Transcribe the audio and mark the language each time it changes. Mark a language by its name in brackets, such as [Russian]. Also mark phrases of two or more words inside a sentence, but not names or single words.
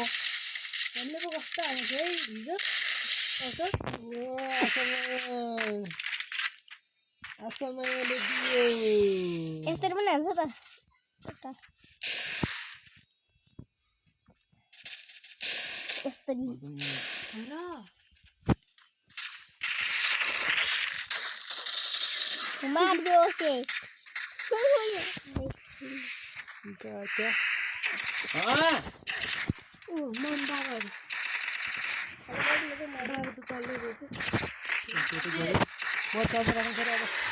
[Nepali] हामीले पो कस्तो आएको है हिजो असमयले दियो यसरी पनि हान्छ त यसरी [Hindi] मार दो से [Nepali] क्या ओ मन बाबा बाबा त चल्दै रहेछ म चार्ज राख्नु पर्यो अब